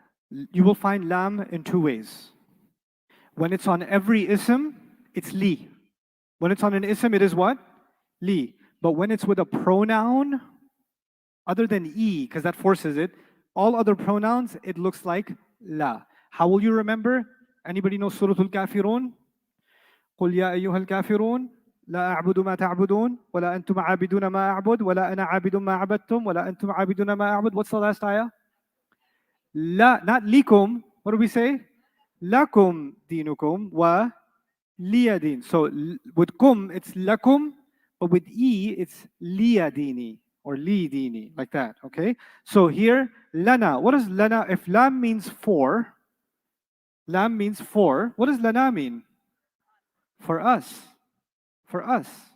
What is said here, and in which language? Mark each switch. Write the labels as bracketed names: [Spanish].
[English] You will find lam in two ways. When it's on every ism, it's li. When it's on an ism, it is what? Li. But when it's with a pronoun, other than e, because that forces it, all other pronouns, it looks like la. How will you remember? Anybody know Surah Al-Kafirun? [Arabic] قل يا أيها الكافرون لا أعبد ما تعبدون ولا أنتم عابدون ما أعبد ولا أنا عابد ما عبدتم ولا أنتم عابدون ما أعبد. [English] What's the last ayah? [Arabic] لا, [English] not likum. What do we say? [Arabic] لكم دينكم و liya din. [English] So with kum, it's lakum, but with e, it's liya dini or li dini, like that. Okay. So here, lana. What does lana? If lam means for, lam means for. What does lana mean? For us. For us.